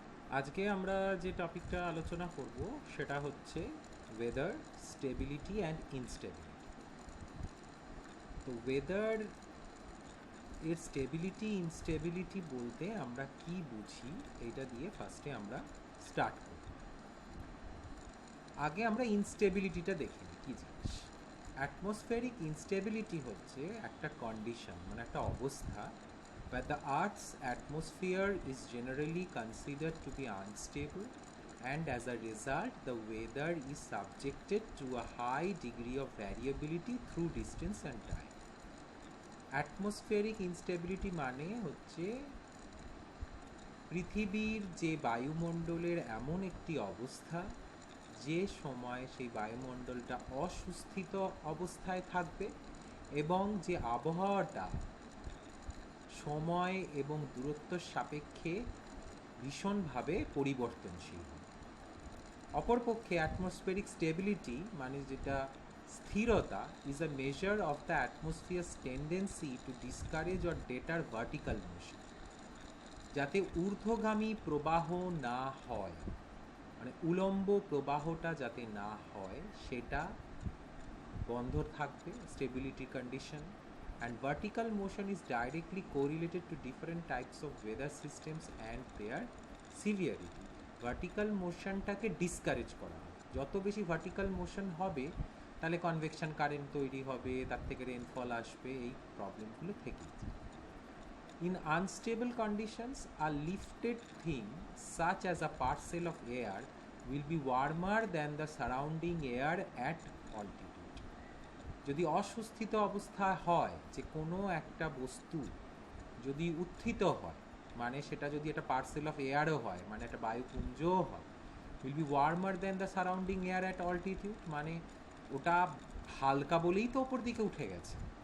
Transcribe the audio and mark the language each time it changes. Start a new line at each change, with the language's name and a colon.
Bangla: আজকে আমরা যে টপিকটা আলোচনা করব সেটা হচ্ছে ওয়েদার স্টেবিলিটি অ্যান্ড ইনস্টেবিলিটি। তো ওয়েদার এর স্টেবিলিটি ইনস্টেবিলিটি বলতে আমরা কি বুঝি এইটা দিয়ে ফার্স্টে আমরা স্টার্ট করি। আগে আমরা ইনস্টেবিলিটিটা দেখি কি জিনিস। অ্যাটমসফেরিক ইনস্টেবিলিটি হচ্ছে একটা কন্ডিশন, মানে একটা অবস্থা
English: where the Earth's atmosphere is generally considered to be unstable, and as a result the weather is subjected to a high degree of variability through distance and time.
Bangla: Atmospheric instability মানে হচ্ছে পৃথিবীর যে বায়ুমণ্ডলের এমন একটি অবস্থা যে সময় সেই বায়ুমণ্ডলটা অসুস্থিত অবস্থায় থাকবে এবং যে আবহাওয়াটা সময় এবং দূরত্বের সাপেক্ষে ভীষণভাবে পরিবর্তনশীল। অপরপক্ষে অ্যাটমসফেরিক স্টেবিলিটি মানে যেটা স্থিরতা
English: is a measure of the atmosphere's tendency to discourage or deter vertical motion,
Bangla: যাতে ঊর্ধ্বগামী প্রবাহ না হয়, মানে উলম্ব প্রবাহটা যাতে না হয় সেটা বন্ধ থাকবে, stability condition.
English: And vertical motion is directly correlated to different types of weather systems and their severity.
Bangla: Vertical মোশনটাকে discourage করা হয়, যত বেশি ভার্টিক্যাল মোশন হবে তাহলে কনভেকশন কারেন্ট তৈরি হবে, তার থেকে রেনফল আসবে, এই প্রবলেমগুলো থেকেই যায়।
English: In unstable conditions, a lifted thing such as a parcel of air will be warmer than the surrounding air at altitude.
Bangla: যদি অসুস্থিত অবস্থা হয়, যে কোনো একটা বস্তু যদি উত্থিত হয়, মানে সেটা যদি একটা পার্সেল অফ এয়ারও হয়, মানে একটা বায়ুপুঞ্জও হয়,
English: will be warmer than the surrounding air at altitude,
Bangla: মানে ওটা হালকা বলেই তো ওপর দিকে উঠে গেছে।